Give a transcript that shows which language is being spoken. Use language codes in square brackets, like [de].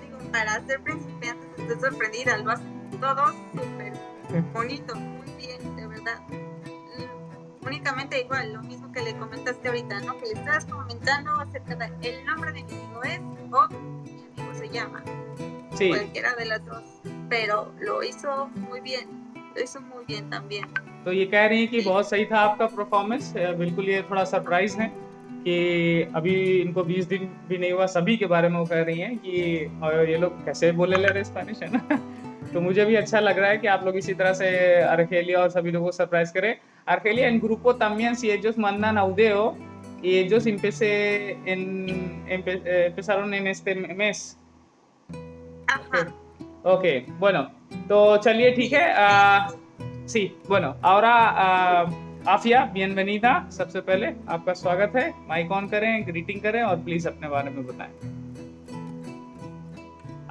[es] para ser principiantes, estoy sorprendida, lo hacen todo súper bonito, muy bien, de verdad. Únicamente igual, lo mismo que le comentaste ahorita, ¿no? Que le estabas comentando acerca de el nombre de mi amigo es o mi amigo se llama, Sí, cualquiera de las dos, pero lo hizo muy bien también. [hi] तो ये कह रही हैं कि बहुत सही था आपका परफॉर्मेंस, बिल्कुल ये थोड़ा सरप्राइज है कि अभी इनको 20 दिन भी नहीं हुआ, सभी के बारे में वो कह रही हैं कि और ये लोग कैसे बोले ले रहे स्पेनिश, है ना। तो मुझे भी अच्छा लग रहा है कि आप लोग इसी तरह से Argelia और सभी लोगों को सरप्राइज करें. [es] Argelia, en grupo también, si ellos mandan audio, y ellos empezaron en este mes. Ajá. Ok, bueno, [hi] तो चलिए ठीक है. [es] Sí, bueno, ahora आफिया, bienvenida. [hi] सबसे पहले आपका स्वागत है. माइक ऑन करें, ग्रीटिंग करें और प्लीज अपने बारे में बताएं.